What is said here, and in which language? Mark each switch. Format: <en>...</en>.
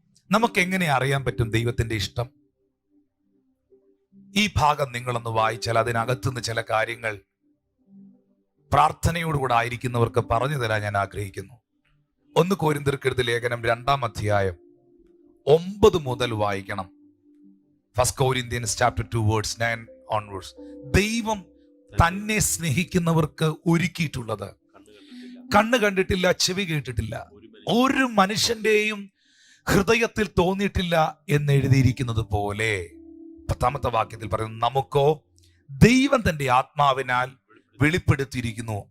<ml>നമുക്ക് എങ്ങനെ അറിയാൻ പറ്റും ദൈവത്തിന്റെ ഇഷ്ടം? ഈ ഭാഗം നിങ്ങളൊന്ന് വായിച്ചാൽ അതിനകത്തുനിന്ന് ചില കാര്യങ്ങൾ പ്രാർത്ഥനയോടുകൂടെ ആയിരിക്കുന്നവർക്ക് പറഞ്ഞു തരാൻ ഞാൻ ആഗ്രഹിക്കുന്നു. 1 കൊരിന്ത്യർക്കെഴുതിയ ലേഖനം 2-ാം അധ്യായം 9 മുതൽ വായിക്കണം.</ml> <en>1 Corinthians chapter 2 verse 9 onwards.</en> <ml>ദൈവം തന്നെ സ്നേഹിക്കുന്നവർക്ക് ഒരുക്കിയിട്ടുള്ളത് കണ്ണ് കണ്ടിട്ടില്ല, ചെവി കേട്ടിട്ടില്ല, ഒരു മനുഷ്യന്റെയും ഹൃദയത്തിൽ തോന്നിയിട്ടില്ല എന്ന് എഴുതിയിരിക്കുന്നത് പോലെ 10-ാമത്തെ വാക്യത്തിൽ പറയുന്നു, നമുക്കോ ദൈവം തന്റെ ആത്മാവിനാൽ വെളിപ്പെടുത്തിയിരിക്കുന്നു.</ml>